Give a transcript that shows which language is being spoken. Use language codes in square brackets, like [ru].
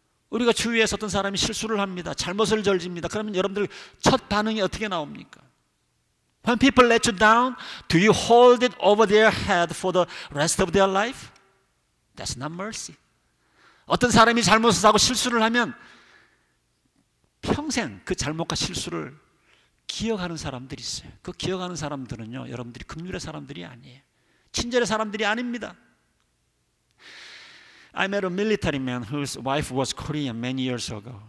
[ko] 우리가 주위에서 어떤 사람이 실수를 합니다. 잘못을 저집니다. 그러면 여러분들 첫 반응이 어떻게 나옵니까? [en] When people let you down, do you hold it over their head for the rest of their life? That's not mercy. [ko] 어떤 사람이 잘못을 하고 실수를 하면 평생 그 잘못과 실수를 기억하는 사람들이 있어요. 그 기억하는 사람들은요, 여러분들이 긍휼의 사람들이 아니에요. 친절의 사람들이 아닙니다. [en] I met a military man whose wife was Korean many years ago.